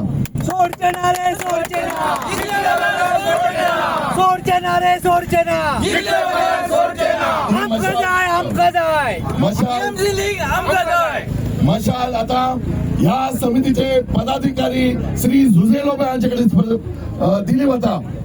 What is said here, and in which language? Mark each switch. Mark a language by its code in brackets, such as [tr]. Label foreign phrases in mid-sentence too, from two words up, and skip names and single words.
[kok] सोडचे ना रे सोडचे ना सोडचे ना रे सोडचे ना आमका जाय [mr] मशाल आता ह्या समितीचे पदाधिकारी श्री झुजेलोबे यांच्याकडे दिली होता.